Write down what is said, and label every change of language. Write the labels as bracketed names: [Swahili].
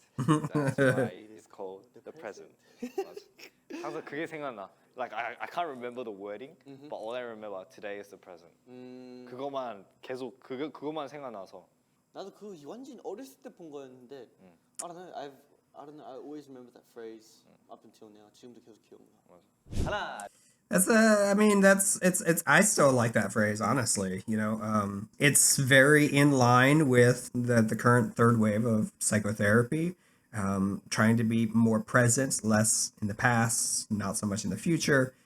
[English] That's why it's called the present. [Korean] 항상 그게 생각나. [English] Like I can't remember the wording, but all I remember today is the present. [Korean] 그거만 계속 그거만 생각나서. 나도 그 완전 어렸을 때 본 거였는데 [English] I don't know. I always remember that phrase up until now. [Korean] 지금도 계속 기억나. 하나, [English] It's I still like that phrase, honestly. You know, it's very in line with the current third wave of psychotherapy, trying to be more present, less in the past, not so much in the future.